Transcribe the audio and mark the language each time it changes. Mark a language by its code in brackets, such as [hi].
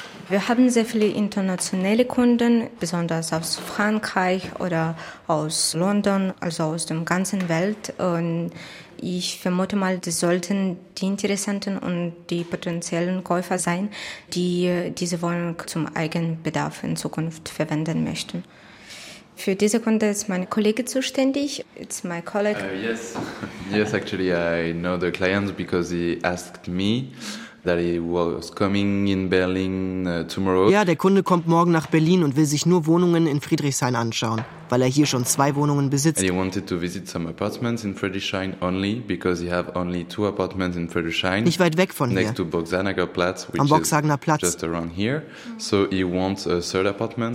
[de] Wir haben sehr viele internationale Kunden, besonders aus Frankreich oder aus London, also aus der ganzen Welt. Und ich vermute mal, das sollten die Interessenten und die potenziellen Käufer sein, die diese Wohnung zum eigenen Bedarf in Zukunft verwenden möchten. Für diese Kunde ist mein Kollege zuständig. [en] It's my colleague. Yes, actually, I know the client because he asked me that he was coming in Berlin tomorrow. [de] Ja, der Kunde kommt morgen nach Berlin und will sich nur Wohnungen in Friedrichshain anschauen, weil er hier schon zwei Wohnungen besitzt. [en] And he wanted to visit some apartments in Friedrichshain only because he have only two apartments in Friedrichshain. [de] Nicht weit weg von [en] next [de] hier. [en] Next to Boxhagener Platz, which [de] am Boxhagener Platz. [en] Is just around here. So he wants a third apartment.